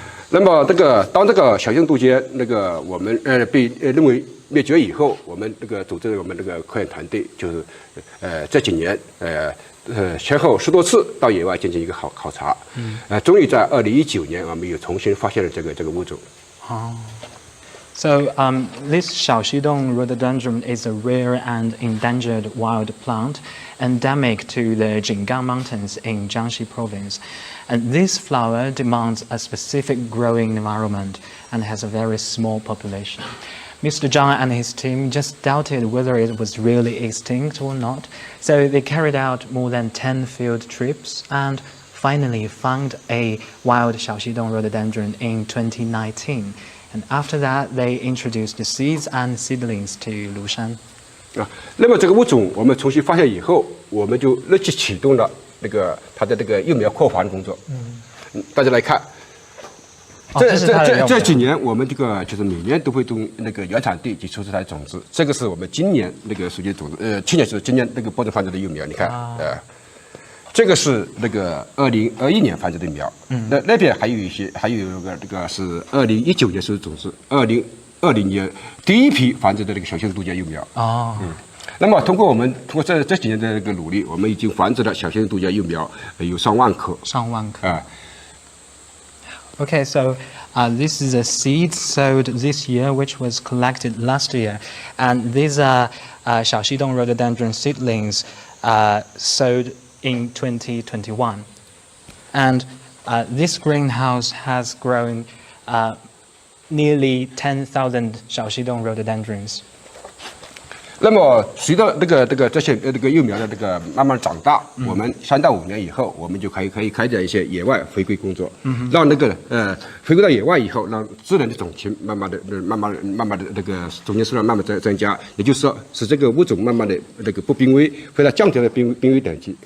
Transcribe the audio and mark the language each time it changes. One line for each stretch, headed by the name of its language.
Chinese: 那么当这个小型杜鹃我们被认为灭绝以后，我们组织我们科研团队就是这几年前后10多次到野外进行一个考察，终于在2019年我们又重新发现了这个物种。
English: So this Shidon rhododendron is a rare and endangered wild plant, endemic to the Jiangxi mountains in Jiangxi province. And this flower demands a specific growing environment and has a very small population. Mr. Zhang and his team just doubted whether it was really extinct or not, so they carried out more than 10 field trips and finally found a wild Shidon rhododendron in 2019. And after that, they introduced the seeds and seedlings to Lushan.
Chinese: 那么这个物种我们重新发现以后，我们就立即启动了它的幼苗扩繁工作。大家来看，这几年我们就是每年都会从原产地去出这台种子。这个是我们今年属于种子，去年是今年播种繁殖的幼苗。你看，这个是2021年繁殖的苗。那边还有一个是2019年收的种子，2020年第一批繁殖的小型杜鹃幼苗。那么通过这几年的努力，我们已经繁殖了小型杜鹃幼苗有上万颗。
English: Okay, so this is a seed sowed this year, which was collected last year, and these are Shidon rhododendron seedlings sowed in 2021. And this greenhouse has grown nearly 10,000 Shidon rhododendrons.
Chinese: 那么随着这些幼苗的慢慢长大，我们3到5年以后，我们就可以开展一些野外回归工作，让回归到野外以后，让自然的种群慢慢的种群数量慢慢增加，也就是说使这个物种慢慢的不濒危，或者降低了濒危等级。